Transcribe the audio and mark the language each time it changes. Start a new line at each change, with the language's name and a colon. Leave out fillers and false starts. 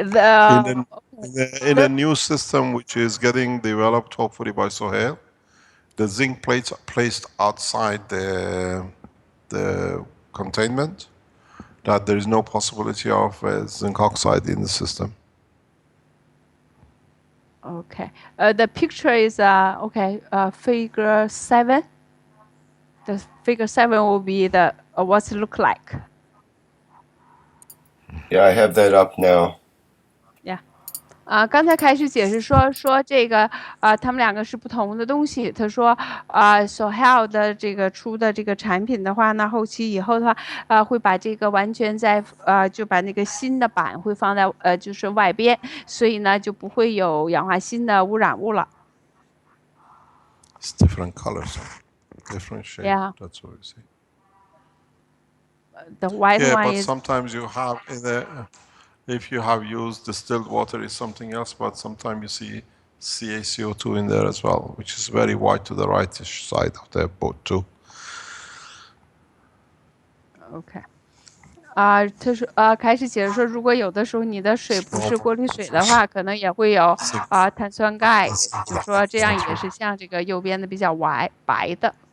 English: In the new system which is getting developed hopefully by Sohail, the zinc plates are placed outside the containment, that there is no possibility of zinc oxide in the system. Okay. The picture is okay. Figure 7. The figure 7 will be the what's it look like. Yeah, I have that up now. Yeah.
Chinese: 刚才开始解释说这个他们两个是不同的东西。他说Sohail 的这个出的这个产品的话呢，后期以后的话会把这个完全在就把那个新的板会放在就是外边，所以呢就不会有氧化锌的污染物了。
English: It's different colors, different shape. Yeah. That's what we see. The white one but is. Sometimes you have in the. If you have used distilled water, is something else, but sometimes you see CaCO2 in there as well, which is very white to the right side of the boat too. OK.
Chinese: 他说开始解释说，如果有的时候你的水不是过滤水的话，可能也会有碳酸钙，就说这样也是像这个右边的比较白的。